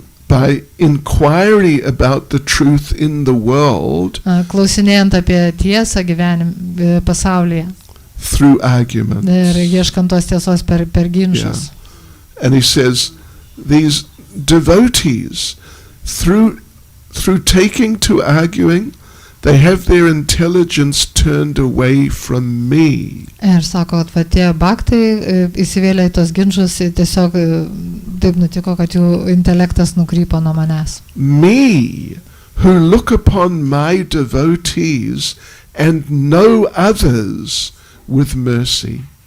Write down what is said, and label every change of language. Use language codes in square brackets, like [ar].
[en] By inquiry about the truth in the world [lt] klausinėjant apie tiesą pasaulyje. [en] Through arguments. [lt] Ir ieškant tos tiesos per ginčus. [en] Yeah. And he says, these devotees, through taking to arguing, they have their intelligence turned away from me. [lt] Ir sako, kad tie bhaktai įsivėlė į tos ginčus, tiesiog taip nutiko, kad jų intelektas nukrypo nuo manęs. [en] Me, who look upon my devotees and no others with mercy.